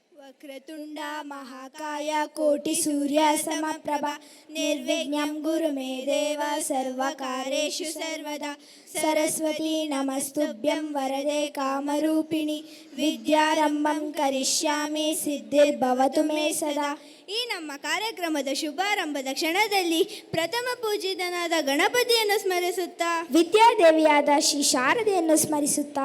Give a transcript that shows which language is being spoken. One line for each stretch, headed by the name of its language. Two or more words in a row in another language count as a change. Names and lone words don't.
Sanskrit: वक्रतुंड महाकाय कोटि सूर्य समप्रभा निर्विघ्नं गुरु मे देव सर्वकार्येषु सर्वदा सरस्वती नमस्तुभ्यं वरदे कामरूपिणि विद्यारंभं करिष्यामि सिद्धिर्भवतु मे सदा.
Kannada: ಈ ನಮ್ಮ ಕಾರ್ಯಕ್ರಮದ ಶುಭಾರಂಭದ ಕ್ಷಣದಲ್ಲಿ ಪ್ರಥಮ ಪೂಜಿತನಾದ ಗಣಪತಿಯನ್ನು ಸ್ಮರಿಸುತ್ತಾ ವಿದ್ಯಾದೇವಿಯಾದ ಶ್ರೀ ಶಾರದೆಯನ್ನು ಸ್ಮರಿಸುತ್ತಾ